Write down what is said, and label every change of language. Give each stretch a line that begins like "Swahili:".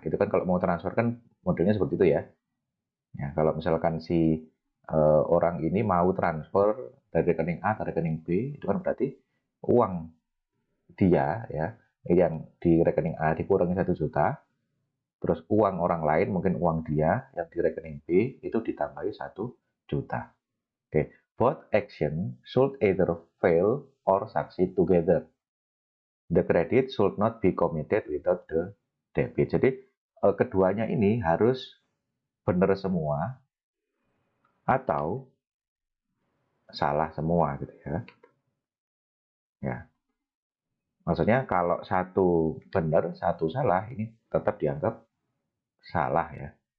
Indonesian: Itu kan kalau mau transfer kan modelnya seperti itu ya. Ya, kalau misalkan si orang ini mau transfer dari rekening A ke rekening B, itu kan berarti uang dia ya yang di rekening A dikurangi 1 juta, terus uang orang lain mungkin uang dia yang di rekening B itu ditambahi 1 juta.
English: Oke, both action should either fail or succeed together. The credit should not be committed without the debit.
Indonesian: Jadi keduanya ini harus benar semua atau salah semua gitu ya. Ya. Maksudnya kalau satu benar, satu salah, ini tetap dianggap salah ya.